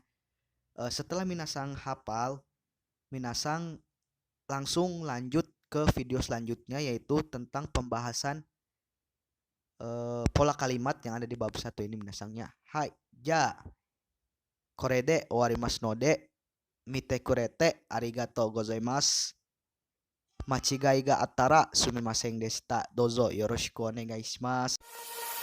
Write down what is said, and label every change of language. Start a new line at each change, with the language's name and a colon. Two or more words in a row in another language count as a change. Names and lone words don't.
Indonesian: Setelah minasang hafal, minasang langsung lanjut ke video selanjutnya yaitu tentang pembahasan pola kalimat yang ada di bab 1 ini minasangnya.
Japanese: はい、じゃ. これで終わりますので見てくれてありがとうございます. 間違いがあったらすみませんでした. どうぞよろしくお願いします.